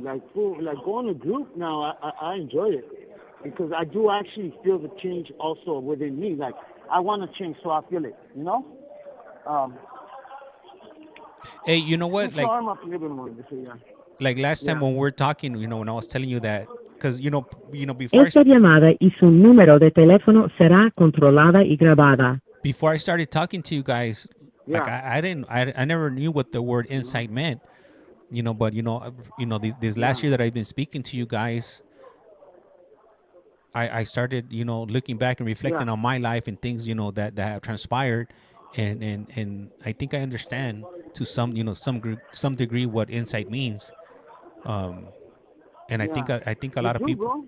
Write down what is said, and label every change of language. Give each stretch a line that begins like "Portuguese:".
English: Like going to group now, I enjoy it because I do actually feel the change also within me. Like I want to change, so I feel it. You know. Hey, you know what? Like, I'm up a little bit more. Yeah. Like last time when we were talking, when I was telling you that, because before
Spanish: Esta llamada y su número de teléfono será controlada y grabada.
English: Before I started talking to you guys, like I never knew what the word insight meant, but this last year that I've been speaking to you guys, I started looking back and reflecting on my life and things that have transpired, and I think I understand to some degree what insight means, and I think a lot of people.